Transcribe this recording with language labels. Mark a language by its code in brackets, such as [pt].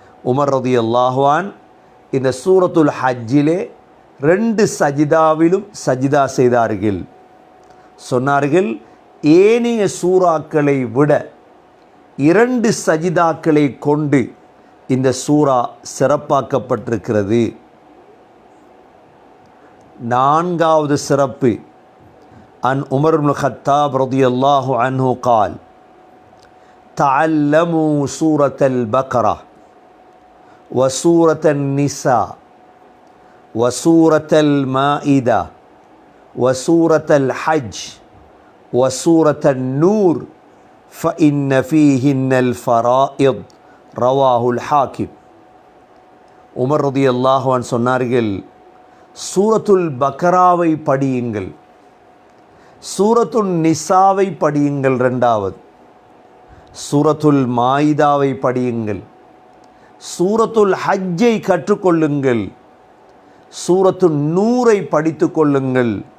[ta] Umar ரலியல்லாஹு அன்ஹு இந்த சூரத்துல் ஹஜ்ஜிலே 2 சஜிதாவிலும் சஜிதா செய்தார்கள். சொன்னார்கள், ஏனைய சூறாக்களை விட 2 சஜிதாக்களை கொண்டு இந்த சூரா சிறப்பாக்கப்பட்டிருக்கிறது. நான்காவது சிறப்பு அன் உமர் இப்னு கத்தாப் ரலியல்லாஹு அன்ஹு [ar] قال تعلموا سورة البقرة وسورة النساء وسورة المائدة وسورة الحج وسورة النور فإن فيهن الفرائض رواه الحاكم. [ta] உமர் ரலியல்லாஹு அன்ஹு சொன்னார்கள், சூரத்துல் பக்ராவை படியுங்கள், சூரத்துல் நிசாவை படியுங்கள், ரெண்டாவது சூரத்துல் மாயிதாவை படியுங்கள், சூரத்துல் ஹஜ்ஜை கற்றுக்கொள்ளுங்கள், சூரத்துல் நூரை படித்து கொள்ளுங்கள்.